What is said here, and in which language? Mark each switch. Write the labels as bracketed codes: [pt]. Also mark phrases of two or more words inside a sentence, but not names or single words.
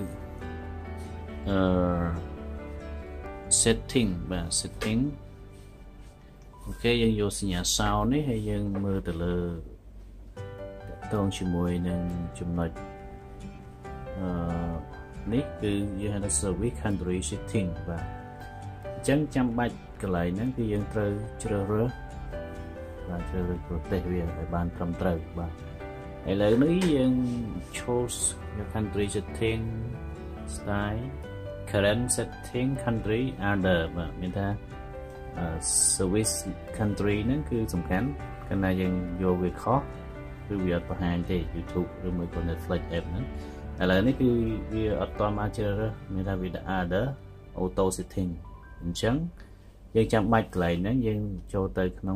[km] setting បាទ setting អូខេយើងយកសញ្ញា sound នេះហើយយើងមើលទៅលើតកតងជាមួយនឹងចំណុច នេះគឺយើងហៅថា [en] service country setting [km] បាទអញ្ចឹងចាំបាច់កន្លែងហ្នឹងគឺយើងត្រូវជ្រើសរើសបាទជ្រើសរើសប្រទេសវាឲ្យបានត្រឹមត្រូវបាទឥឡូវនេះយើង [en] choose your country setting style current setting country other [km] បាទមានថា [en] service country [km] ហ្នឹងគឺសំខាន់កាលណាយើងយកវាខុសគឺវាអត់បង្ហាញទេ YouTube ឬមួយក៏ Netflix app ហ្នឹងឥឡូវនេះគឺវាអត់តមកជ្រើសរើសមានថាវា [en] other auto setting [km] អញ្ចឹងយើងចាំបាច់កន្លែងហ្នឹងយើងចូលទៅក្នុង